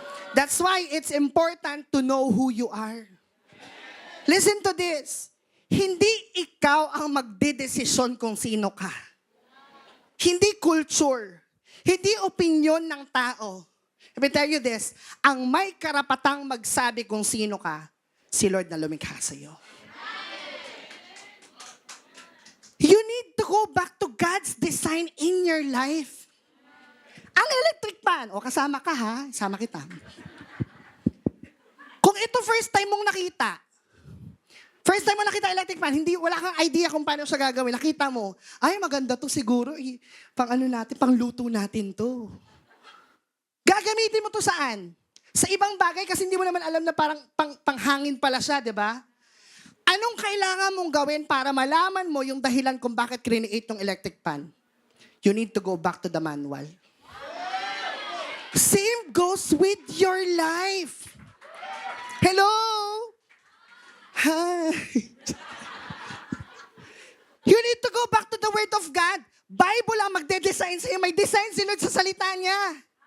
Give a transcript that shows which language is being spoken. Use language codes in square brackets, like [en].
[en] That's why it's important to know who you are. Listen to this. [tl] Hindi ikaw ang magdedesisyon kung sino ka. Hindi culture. Hindi opinion ng tao. [en] Let me tell you this, [tl] ang may karapatang magsabi kung sino ka, si Lord na lumikha sa iyo. [en] You need to go back to God's design in your life. [tl] Ang electric fan, o kasama ka ha, sama kita. Kung ito first time mong nakita electric fan, wala kang idea kung paano siya gagawin, nakita mo, ay maganda to siguro, pang luto natin to. Gagamitin mo to saan? Sa ibang bagay kasi hindi mo naman alam na parang panghangin pala siya, di ba? Anong kailangan mong gawin para malaman mo yung dahilan kung bakit create ng electric fan? [en] You need to go back to the manual. Same goes with your life. Hello? Hi. You need to go back to the Word of God. [tl] Bible ang magde-design sa'yo. May design si Lord sa salita niya.